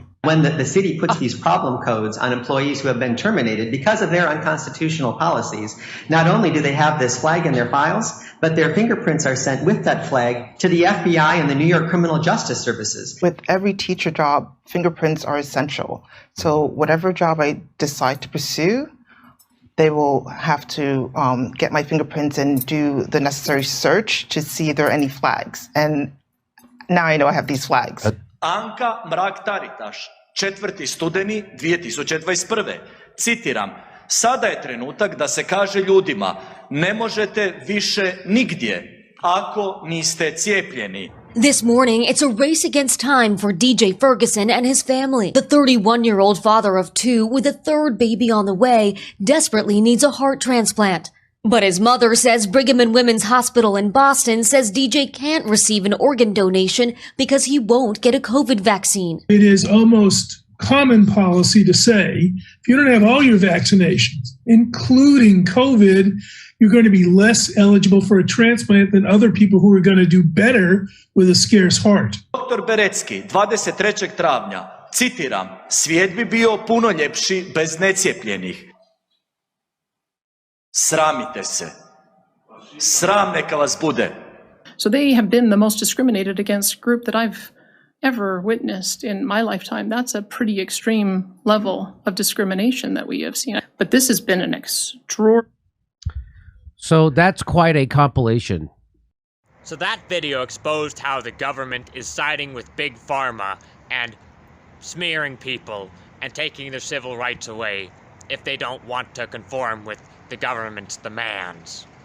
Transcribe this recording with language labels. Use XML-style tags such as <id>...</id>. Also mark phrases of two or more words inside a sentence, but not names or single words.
<en>When the city puts these problem codes on employees who have been terminated because of their unconstitutional policies, not only do they have this flag in their files, but their fingerprints are sent with that flag to the FBI and the New York Criminal Justice Services. With every teacher job, fingerprints are essential. So whatever job I decide to pursue, they will have to get my fingerprints and do the necessary search to see if there are any flags. And now I know I have these flags.</en> <hr>Anka Mrak-Taritaš, 4. studeni 2021. Citiram, sada je trenutak da se kaže ljudima, ne možete više nigdje ako niste cijepljeni.</hr> <en>This morning, it's a race against time for DJ Ferguson and his family. The 31-year-old father of 2 with a third baby on the way desperately needs a heart transplant. But his mother says Brigham and Women's Hospital in Boston says DJ can't receive an organ donation because he won't get a COVID vaccine. It is almost common policy to say, if you don't have all your vaccinations, including COVID, you're going to be less eligible for a transplant than other people who are going to do better with a scarce heart.</en> <hr>Dr. Berecki, 23. travnja, citiram, svijet bi bio puno ljepši bez necijepljenih. Sramite se. Sram neka vas bude.</hr> <en>So they have been the most discriminated against group that I've ever witnessed in my lifetime. That's a pretty extreme level of discrimination that we have seen. But this has been an extraordinary. So that's quite a compilation. So that video exposed how the government is siding with Big Pharma and smearing people and taking their civil rights away if they don't want to conform with the government's demands.</en>